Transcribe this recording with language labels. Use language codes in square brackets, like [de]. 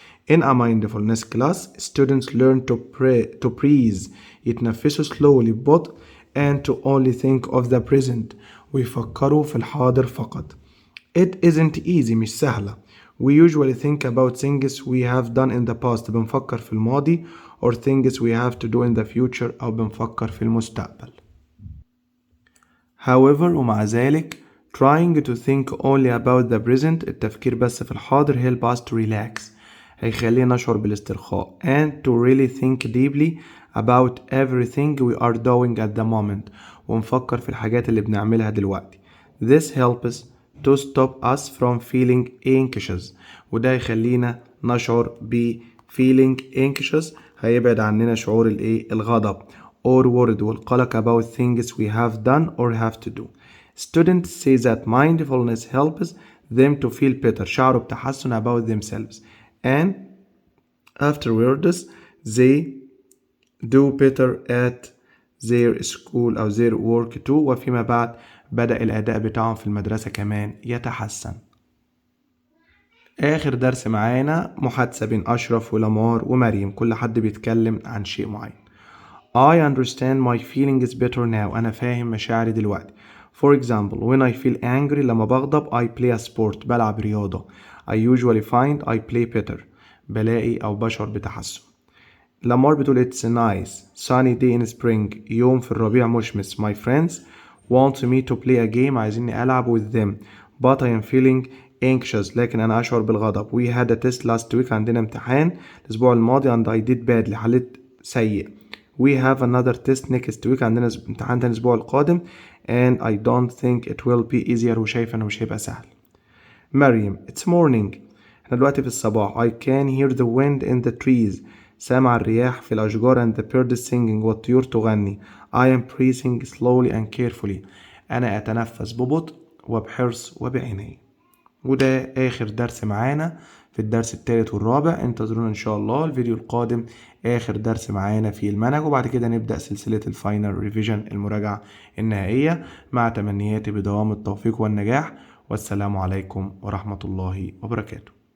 [en] In a mindfulness class, students learn to breathe. [ar] يتنفسوا [en] slowly [ar] ببطء [en] and to only think of the present. [ar] ويفكروا في الحاضر فقط. [en] It isn't easy. [ar] مش سهلة. [en] We usually think about things we have done in the past. [ar] بنفكر في الماضي [en] or things we have to do in the future [ar] أو بنفكر في المستقبل. [en] However [ar] ومع ذلك [en] trying to think only about the present. [ar] التفكير بس في الحاضر [en] help us to relax. [ar] هيخلينا نشعر بالاسترخاء [en] and to really think deeply about everything we are doing at the moment. [ar] ونفكر في الحاجات اللي بنعملها دلوقتي. [en] This helps to stop us from feeling anxious. [ar] وده يخلينا نشعر ب [en] feeling anxious. [ar] هيبعد عننا شعور الغضب [en] or worried [ar] والقلق [en] about things we have done or have to do. Students say that mindfulness helps them to feel better. [ar] شعروا بتحسن [en] about themselves and afterwards they do better at their school [ar] أو [en] their work too. [ar] وفيما بعد بدأ الأداء بتاعهم في المدرسة كمان يتحسن. آخر درس معانا محادثة بين أشرف ولمار ومريم. كل حد بيتكلم عن شيء معين. [en] I understand my feelings better now. [ar] أنا فاهم مشاعري دلوقتي. [en] For example, when I feel angry [ar] لما بغضب [en] I play a sport. [ar] بلعب رياضة. [en] I usually find I play better. [ar] بلاقي أو بشعر بتحسن. لمار بتقول [en] it's a nice sunny day in spring. [ar] يوم في الربيع مشمس. [en] My friends want me to play a game. [ar] عايزيني ألعب [en] with them. But I am feeling anxious. [ar] لكن أنا أشعر بالغضب. [en] We had a test last week. [ar] عندنا امتحان الأسبوع الماضي [en] and I did badly. [ar] حليت سيء. [en] We have another test next week. [ar] عندنا امتحان تاني الأسبوع القادم [en] and I don't think it will be easier. [ar] وشايف إنه مش هيبقى سهل. مريم it's morning. احنا دلوقتي في الصباح. [en] I can hear the wind in the trees. [ar] سامع الرياح في الأشجار [en] and the birds singing. [ar] والطيور تغني. [en] I am breathing slowly and carefully. [ar] أنا أتنفس ببطء وبحرص وبعناية. وده آخر درس معانا في الدرس الثالث والرابع. انتظرونا إن شاء الله الفيديو القادم آخر درس معانا في المنهج. وبعد كده نبدأ سلسلة الفاينل ريفيجن المراجعة النهائية. مع تمنياتي بدوام التوفيق والنجاح. والسلام عليكم ورحمة الله وبركاته.